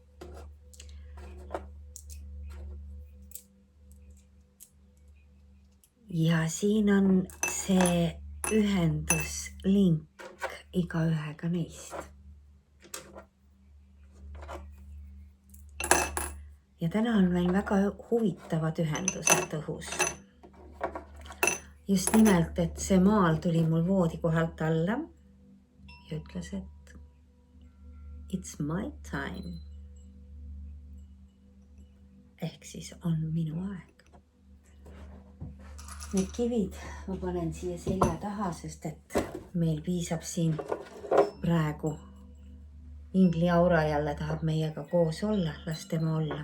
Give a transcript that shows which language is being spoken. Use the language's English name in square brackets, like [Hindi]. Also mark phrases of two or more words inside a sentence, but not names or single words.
[Estonian] Ja siin on see ühenduslink igaühega neist. Ja täna on meil väga huvitavad ühendused õhus. Just nimelt, et see maal tuli mul voodi kohalt alla ja ütles, et [English] it's my time. [Estonian] Ehk siis on minu aeg. Need kivid ma panen siia selja taha, sest et meil piisab siin praegu. Ingli Aura jälle tahab meiega koos olla, las tema olla.